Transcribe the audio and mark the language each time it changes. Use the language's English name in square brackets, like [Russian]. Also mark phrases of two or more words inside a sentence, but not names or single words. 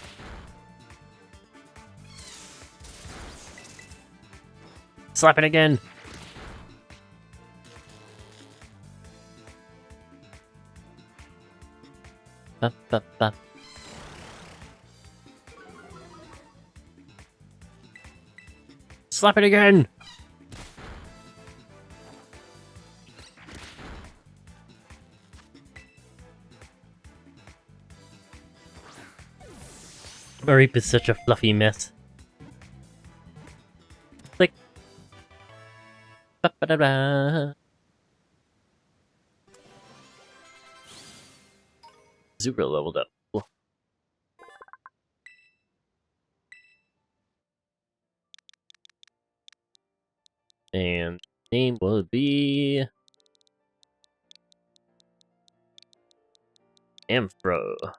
[English] Slap it again. Ba, ba, ba. Slap it again. Mareep is such a fluffy mess. Click. Ba, ba, da, da. Zubra leveled up. Cool. And name will be Amphro.